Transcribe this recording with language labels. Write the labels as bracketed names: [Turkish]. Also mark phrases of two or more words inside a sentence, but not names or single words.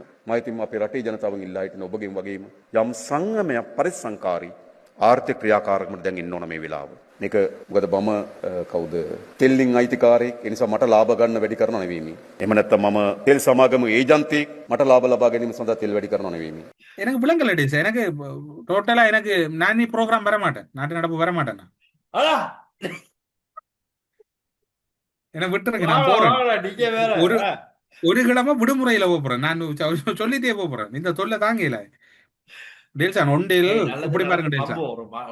[Sinhala] මම ඉතින් අපේ රටේ ජනතාවගෙන් ඉල්ලා හිටින ඔබගෙන් වගේම යම් සංයමයක් පරිසංකාරී ආර්ථික ක්‍රියාකාරකමකට දැන් එන්න ඕන මේ වෙලාව. මේක මොකද මම කවුද තෙල්ලින් අයිතිකාරයෙක්, ඒ නිසා මට ලාභ ගන්න වැඩි කරනව නෙවෙයි මේ. එහෙම නැත්නම් මම තෙල් සමාගම ඒජන්තියෙක්, මට ලාභ ලබා ගැනීම සඳහා තෙල් වැඩි කරනව නෙවෙයි මේ. [Tamil] எனக்கு விளங்கல டீல்ஸ். எனக்கு டோட்டலா எனக்கு நான் ப்ரோக்ராம் வர மாட்டேன், நாட்டு நடப்பு வர மாட்டேன். எனக்கு விட்டுருங்க, நான் போறேன். ஒரு கிழமை விடுமுறையில போறேன். நான் சொல்லிட்டே போறேன். இந்த தொல்லை தாங்கல டேல்சான். ஒன்றில் இப்படி பாருங்க டேல்சான்.